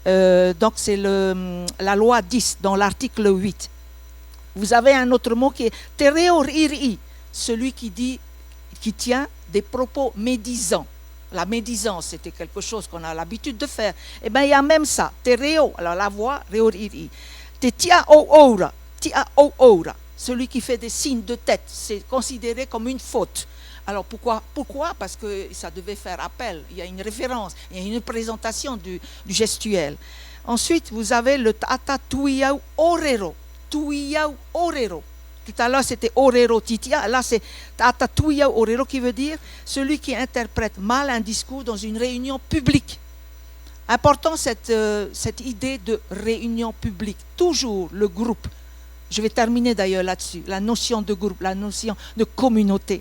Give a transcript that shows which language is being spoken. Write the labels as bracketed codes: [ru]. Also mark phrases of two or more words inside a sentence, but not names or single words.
[fr] Donc c'est la loi 10 dans l'article 8. Vous avez un autre mot qui est tereoriri, celui qui tient des propos médisants. La médisance, c'était quelque chose qu'on a l'habitude de faire. Eh bien, il y a même ça. Tereo, alors la voix, [ty] reoriri. Te tia o ora, [fr] celui qui fait des signes de tête, c'est considéré comme une faute. Alors pourquoi? Parce que ça devait faire appel. Il y a une référence, il y a une présentation du gestuel. Ensuite, vous avez le [ty] tata tuiau orero. Tuiau orero. [fr] Tout à l'heure, c'était [ty] orero titia. [fr] Là, c'est [ty] tata tuiau orero [fr] qui veut dire celui qui interprète mal un discours dans une réunion publique. Important cette idée de réunion publique. Toujours le groupe. Je vais terminer d'ailleurs là-dessus. La notion de groupe, la notion de communauté.